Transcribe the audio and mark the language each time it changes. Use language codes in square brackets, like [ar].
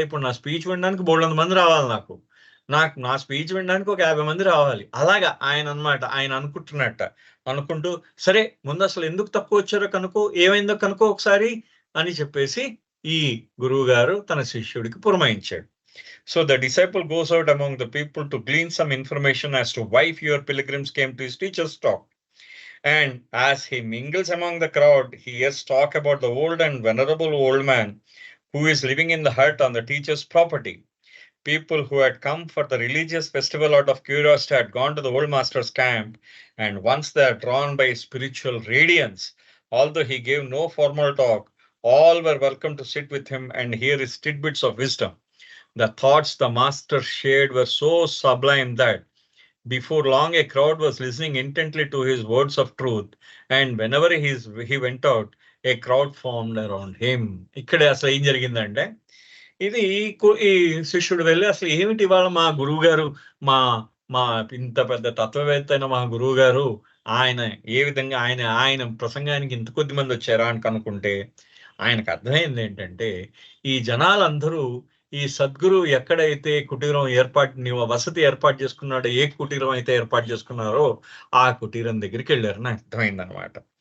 [te] ఇప్పుడు నా స్పీచ్ వినడానికి బోలెడంత మంది రావాలి నాకు. నా స్పీచ్ వినడానికి ఒక 50 మంది రావాలి. అలాగా ఆయనన్నమాట. ఆయన అనుకుంటున్నట్ట. అనుకుంటూ సరే ముందసలు ఎందుకు తక్కువొచ్చారో కనుక్కో, ఏమైందో కనుక్కో ఒకసారి అని చెప్పేసి ఈ గురువుగారు తన శిష్యుడికి పురమాయించాడు. [en] So the disciple goes out among the people to glean some information as to why fewer pilgrims came to his teacher's talk. And as he mingles among the crowd, he hears talk about the old and venerable old man who is living in the hut on the teacher's property. People who had come for the religious festival out of curiosity had gone to the old master's camp, and once they are drawn by spiritual radiance, although he gave no formal talk, all were welcome to sit with him and hear his tidbits of wisdom. The thoughts the master shared were so sublime that before long a crowd was listening intently to his words of truth, and whenever he went out, a crowd formed around him. [te] ఇక్కడే అసలు ఏం జరిగిందంటే ఇది ఈ శిష్యుడు వెళ్ళి అసలు ఏమిటి ఇవాళ మా గురువుగారు మా మా ఇంత పెద్ద తత్వవేత్త అయిన మా గురువుగారు ఆయన ఏ విధంగా ఆయన ప్రసంగానికి ఇంత కొద్ది మంది వచ్చారా అని కనుక్కుంటే ఆయనకు అర్థమైంది ఏంటంటే ఈ జనాలందరూ ఈ సద్గురు ఎక్కడైతే కుటీరం వసతి ఏర్పాటు చేసుకున్నాడో ఏ కుటీరం అయితే ఏర్పాటు చేసుకున్నారో ఆ కుటీరం దగ్గరికి వెళ్ళారని అర్థమైందనమాట.